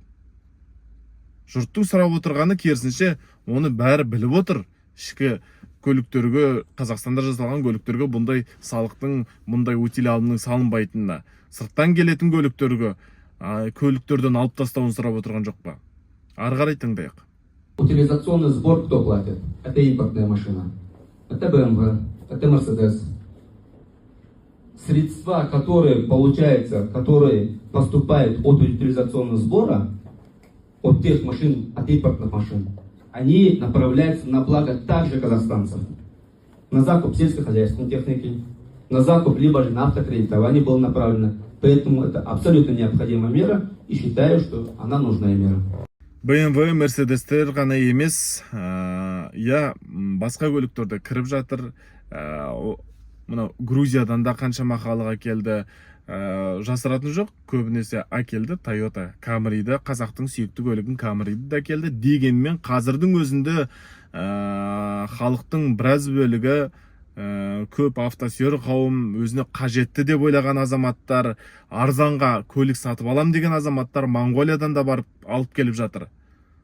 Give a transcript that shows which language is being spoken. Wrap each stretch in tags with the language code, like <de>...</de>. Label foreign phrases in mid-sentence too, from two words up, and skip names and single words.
<kk>Жұрттың сұрап отырғаны керісінше, оны бәрі біліп отыр. Ішкі көліктерге, Қазақстанда жасалған көліктерге бұндай салықтың, бұндай утиль алымның салынбайтынына, сырттан келетін көліктерден алып тастауын сұрап отырған жоқ па? Ары қарай тыңдайық.</kk> <ru>Утилизационный сбор кто платит? Это импортная машина. Это BMW, это Mercedes. Средства, которые поступают от утилизационного сбора, от тех машин, от импортных машин, они направляются на благо также казахстанцев. На закуп сельскохозяйственной техники, на закуп либо же на автокредитование было направлено. Поэтому это абсолютно необходимая мера и считаю, что она нужная мера.</ru> <kk>BMW, Mercedes-тер ғана емес, басқа көліктерді кіріп жатыр. Грузиядан да қаншама халық әкелді. Жасыратын жоқ, көбінесе әкелді. Toyota Camry-ді, қазақтың сүйікті көлігін Camry-ді әкелді. Дегенмен қазірдің өзінде халықтың біраз бөлігі, көп автосүйер қауым, өзіне қажетті деп ойлаған азаматтар, арзанға көлік сатып алам деген азаматтар Монғолиядан да барып алып келіп жатыр.</kk>